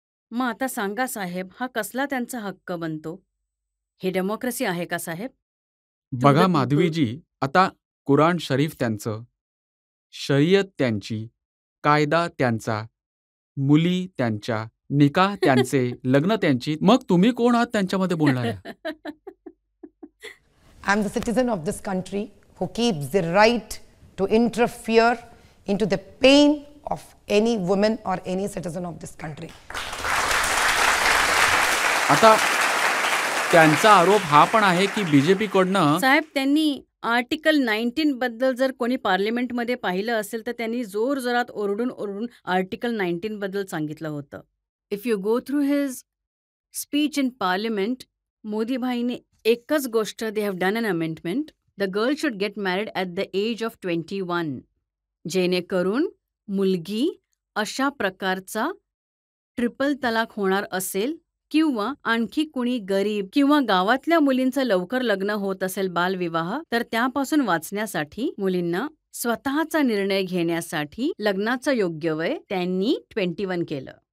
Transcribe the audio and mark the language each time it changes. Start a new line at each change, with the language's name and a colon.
Marathi: मग आता सांगा साहेब, हा कसला त्यांचा हक्क बनतो? हे डेमोक्रेसी आहे का साहेब? बघा
English: people.
Marathi: माधवीजी, आता कुराण शरीफ त्यांचं, शरीयत त्यांची, कायदा त्यांचा, मुली त्यांच्या, निकाह त्यांचे, लग्न त्यांची, मग तुम्ही कोण आहात त्यांच्यामध्ये बोलणाऱ्या?
English: I'm the citizen of this country who keeps the right to interfere into the pain of any woman or any citizen of this country.
Marathi: आता त्यांचा आरोप हा पण आहे की बीजेपीकडनं साहेब, त्यांनी आर्टिकल 19 बद्दल जर कोणी पार्लिमेंटमध्ये पाहिलं असेल तर त्यांनी जोरजोरात ओरडून आर्टिकल 19 बद्दल सांगितलं होतं.
English: if you go through his speech in parliament,
Marathi: मोदीभाईने एकच गोष्ट,
English: they have done an amendment, the girl should get married at the age of 21,
Marathi: जेणेकरून मुलगी अशा प्रकारचा ट्रिपल तलाक होणार असेल किंवा आणखी कुणी गरीब किंवा गावातल्या मुलींचं लवकर लग्न होत असेल, बालविवाह, तर त्यापासून वाचण्यासाठी मुलींना स्वतःचा निर्णय घेण्यासाठी लग्नाचं योग्य वय त्यांनी 21 केलं.